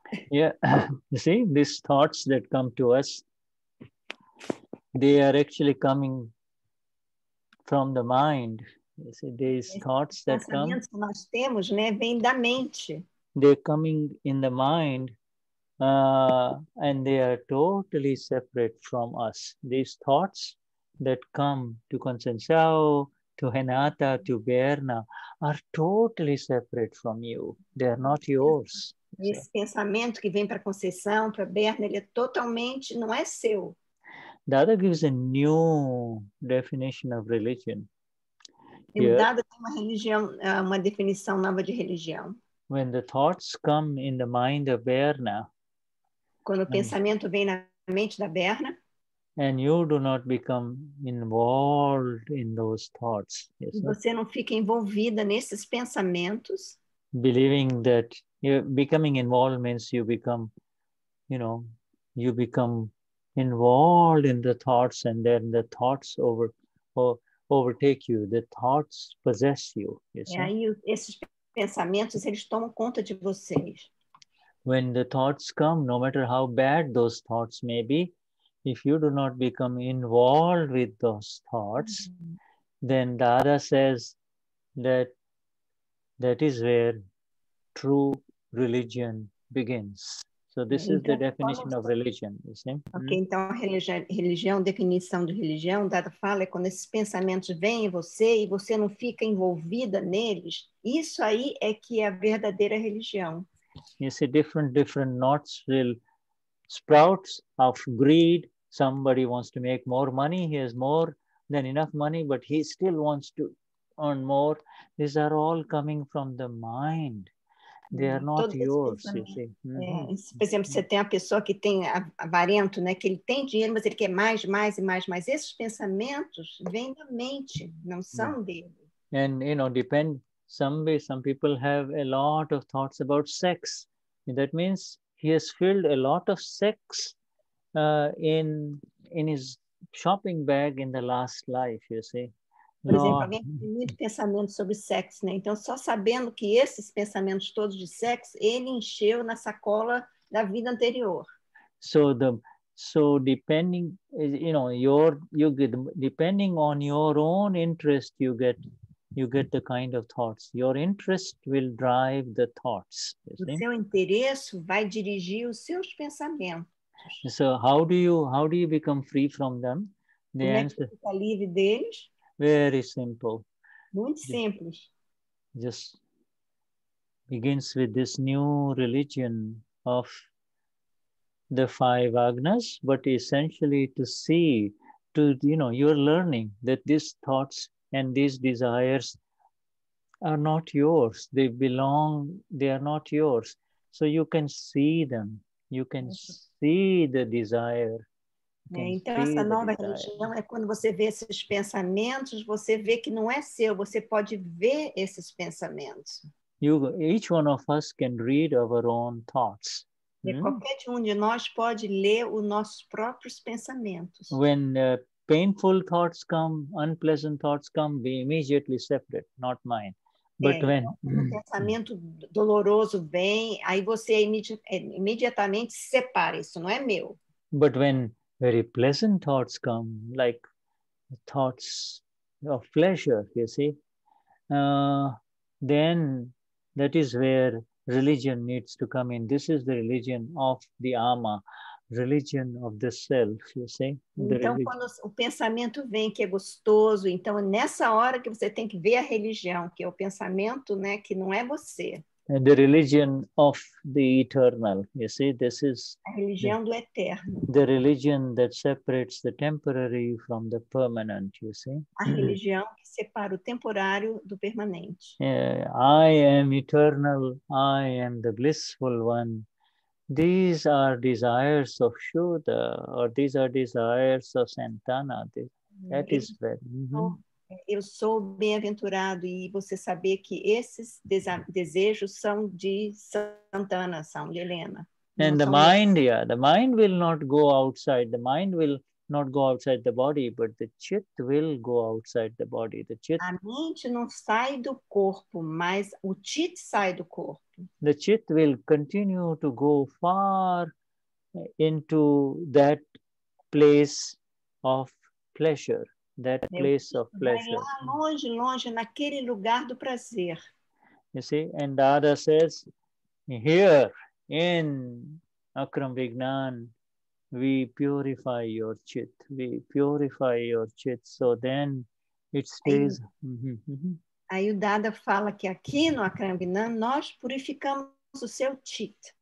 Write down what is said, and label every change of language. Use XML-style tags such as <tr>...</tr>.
<en>Yeah, you see, these thoughts that come to us, they are actually coming from the mind. You see, these thoughts that come,</en> <pt>que nós temos, né, vêm da mente.</pt> <en>They're coming in the mind, and they are totally separate from us. These thoughts that come to Conceição, to Renata, to Berna, are totally separate from you. They are not yours.</en> <pt>Esse pensamento que vem para Conceição, para Berna, ele é totalmente, não é seu.</pt> <en>Dada gives a new definition of religion.</en> <pt>O Dada tem uma religião, uma definição nova de religião.</pt> <en>When the thoughts come in the mind of Berna,</en> <pt>quando o pensamento vem na mente da Berna,</pt> <en>and you do not become involved in those thoughts. Yes,</en> <pt>e você não fica envolvida nesses pensamentos.</pt> <en>Believing that becoming involved means you become, you know, you become involved in the thoughts, and then the thoughts overtake you. The thoughts possess you. Yes,</en> <pt>e aí esses pensamentos, eles tomam conta de vocês.</pt> <en>When the thoughts come, no matter how bad those thoughts may be, if you do not become involved with those thoughts, then Dada says that that is where true religion begins. So this is the definition of religion, you see?</en> <pt>Ok, então a religião, definição de religião, Dada fala, é quando esses pensamentos vêm em você e você não fica envolvida neles, isso aí é que é a verdadeira religião.</pt> <en>You see, different knots will sprout of greed. Somebody wants to make more money. He has more than enough money, but he still wants to earn more. These are all coming from the mind. They are not yours, you see.</en> <pt>Por exemplo, você tem a pessoa que tem avarento, né, que ele tem dinheiro, mas ele quer mais. Esses pensamentos vêm da mente, não são dele.</pt> <en>And, you know, some people have a lot of thoughts about sex. That means he has filled a lot of sex in his shopping bag in the last life, you see.</en> <pt>Por exemplo, alguém tem muito pensamento sobre sexo, né? Então, só sabendo que esses pensamentos todos de sexo, ele encheu na sacola da vida anterior.</pt> <en>So depending, you know, depending on your own interest, you get the kind of thoughts. Your interest will drive the thoughts.</en> <pt>O seu interesse vai dirigir os seus pensamentos.</pt> <en>So how do you become free from them? The answer,</en> <pt>fica livre deles?</pt> <en>Very simple.</en> <pt>Muito simples.</pt> <en>Just begins with this new religion of the 5 agnas, but essentially to see, you're learning that these thoughts and these desires are not yours. They are not yours. So you can see them. You can see the desire.</en> <pt>Então, essa nova religião é quando você vê esses pensamentos, você vê que não é seu, você pode ver esses pensamentos.</pt> <en>Each one of us can read our own thoughts.</en> <pt>Qualquer de nós pode ler os nossos próprios pensamentos.</pt> <en>When painful thoughts come, unpleasant thoughts come, we immediately separate, not mine. But when</en> <pt>um pensamento doloroso vem, aí você imediatamente separa, isso não é meu.</pt> <en>But when very pleasant thoughts come, like thoughts of pleasure, you see, then that is where religion needs to come in. This is the religion of the ama, religion of the self, you see.</en> <pt>Então, quando o pensamento vem que é gostoso, então é nessa hora que você tem que ver a religião, que é o pensamento, né, que não é você.</pt> <en>The religion of the eternal, you see, this is</en> <pt>a religião do eterno.</pt> <en>The religion that separates the temporary from the permanent, you see.</en> <pt>A religião que separa o temporário do permanente.</pt> <en>I am eternal, I am the blissful one. These are desires of Shuddha, or these are desires of Santana. That is very...</en> <pt>Eu sou bem-aventurado, e você saber que esses desejos são de Santana, são de Helena.</pt> <en>And the mind, the mind will not go outside. The mind will not go outside the body, but the chit will go outside the body. The chit.</en> <pt>A mente não sai do corpo, mas o chit sai do corpo.</pt> <en>The chit will continue to go far into that place of pleasure. That place of pleasure.</en> <pt>Vai lá longe, longe, naquele lugar do prazer.</pt> <en>You see, and Dada says, here in Akram Vignan, we purify your chit. We purify your chit. So then it stays.</en> <pt>Aí o Dada fala que aqui no Akram Vignan nós purificamos o seu chit.</pt>